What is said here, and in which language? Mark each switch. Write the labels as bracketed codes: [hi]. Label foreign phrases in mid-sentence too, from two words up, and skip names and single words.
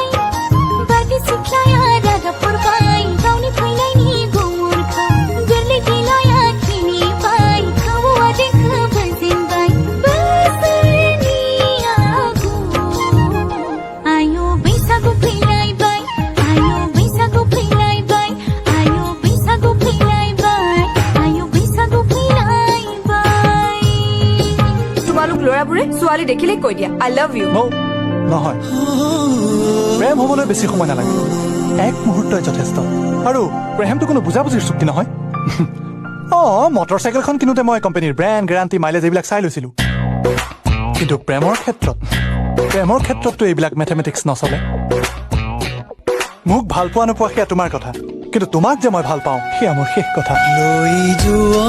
[brx] बादि सिख्लाया रागा फुरबाय गावनि फैनायनि गुमुरखौ गोरलै बिलाया खिनिबाय खावआ देंखो बोजेनबाय बोसोरनि आगु आयो बैसागु फैलायबाय आयो बैसागु फैलायबाय आयो बैसागु फैलायबाय आयो बैसागु फैलायबाय [as] তোমালোক ল'ৰাবোৰে ছোৱালী দেখিলে কৈ দিয়া [en] I love you [as] নহয় প্ৰেম হ'বলৈ বেছি সময় নালাগে এক মুহূৰ্তই যথেষ্ট আৰু প্ৰেমটো কোনো বুজাবুজিৰ চুক্তি নহয় মটৰ চাইকেলখন কিনোতে মই কোম্পানীৰ [en] brand guarantee mileage [as] এইবিলাক চাই লৈছিলোঁ কিন্তু প্ৰেমৰ ক্ষেত্ৰততো এইবিলাক মেথমেটিক্স নচলে মোক ভাল পোৱা নোপোৱা সেয়া তোমাৰ কথা কিন্তু তোমাক যে মই ভাল পাওঁ সেয়া মোৰ শেষ কথা